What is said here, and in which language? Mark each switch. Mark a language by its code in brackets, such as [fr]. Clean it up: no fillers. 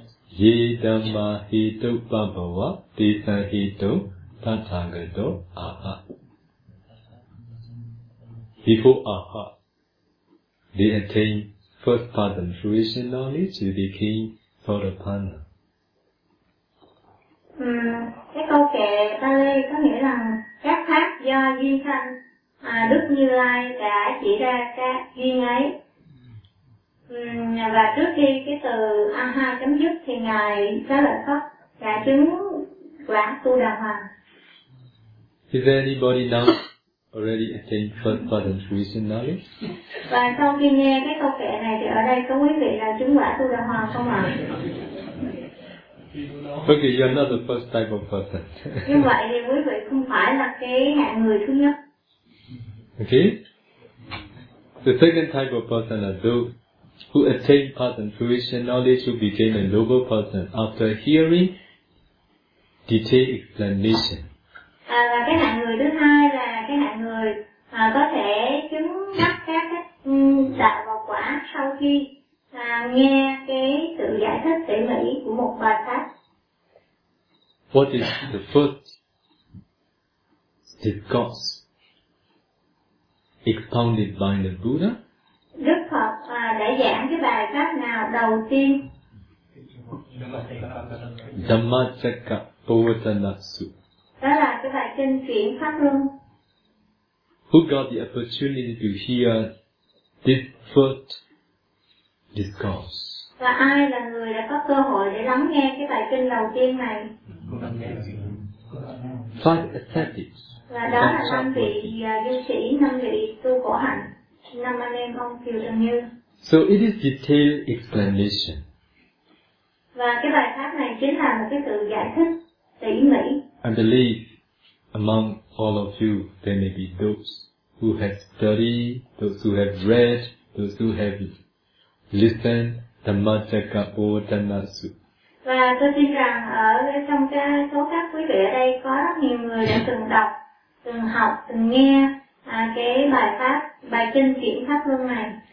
[pi] Ye dhamma hito pabhava, desa hito tathagato aha. [en] Before aha, they attain first path and fruition knowledge, they became Sotapanna. [vi] Cái câu kệ Pali có nghĩa là các thái do duyên sanh mà Đức Như Lai đã chỉ ra các duyên ấy. Và trước khi cái từ Aha chấm dứt thì Ngài Xá Lợi Phất đã chứng quả Tu Đà Hoàng. [en] Is there anybody now already attained first button reason knowledge? [vi] Và sau khi nghe cái câu kệ này thì ở đây có quý vị là chứng quả Tu Đà Hoàng không ạ? [en] Okay, you are not the first type of person. [vi] Như vậy thì quý vị không phải là cái hạng người thứ nhất. [en] Okay? The second type of person are those who attain path and fruition knowledge, who became a noble person after hearing detailed explanation. [vi] Và cái hạng người thứ hai là cái hạng người có thể chứng đắc các đạo và quả sau khi nghe cái sự giải thích tỉ mỉ của một bài pháp. [en] What is the first discourse expounded by the Buddha? [vi] Đức Phật đã giảng cái bài pháp nào đầu tiên? [pi] Dhammacakkappavattanasu. [vi] Đó là cái bài kinh chuyển pháp luân. [en] Who got the opportunity to hear this first discourse? [vi] Và ai là người đã có cơ hội để lắng nghe cái bài kinh đầu tiên này? [en] Five ascetics. [vi] Và đó là năm vị du sĩ, năm vị tu khổ hạnh, năm anh em ông Kiều Trần Như. [en] So it is detailed explanation. [vi] Và cái bài pháp này chính là một cái sự giải thích tỉ mỉ. [en] I believe among all of you there may be those who have studied, those who have read, those who have listened Dhammacakkappavattanasu. [vi] Và tôi tin rằng ở trong cái số các quý vị ở đây có rất nhiều người đã từng đọc, từng học, từng nghe cái bài pháp, bài kinh chuyển pháp luân này.